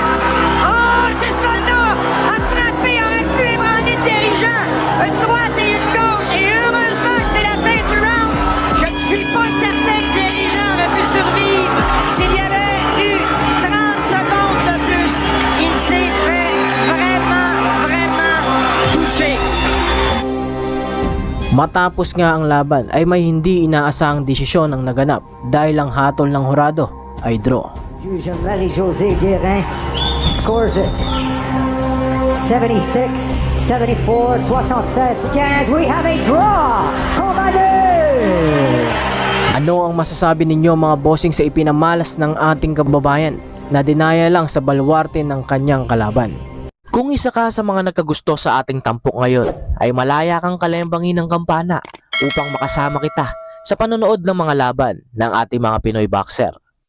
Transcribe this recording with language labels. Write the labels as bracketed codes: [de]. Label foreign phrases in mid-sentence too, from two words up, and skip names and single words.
[fr] Oh, Sismondo a frappé, aurait pu ébranler Thierry Jean. Une droite et une gauche. Et heureusement que c'est la fin du round. Je ne suis pas certain que Thierry Jean aurait pu survivre s'il y avait eu 30 secondes de plus. Il s'est fait vraiment toucher. [tl] Matapos nga ang laban ay may hindi inaasahang desisyon ang naganap dahil ang hatol ng hurado ay draw. [en] Juge Marie-Josée Guérin scores it. 76, 74, 76, 15. We have a draw! Combat [tl] Ano ang masasabi ninyo mga bossing sa ipinamalas ng ating kababayan na dinaya lang sa baluarte ng kanyang kalaban? Kung isa ka sa mga nagkagusto sa ating tampok ngayon, ay malaya kang kalembangin ng kampana upang makasama kita sa panonood ng mga laban ng ating mga Pinoy boxer.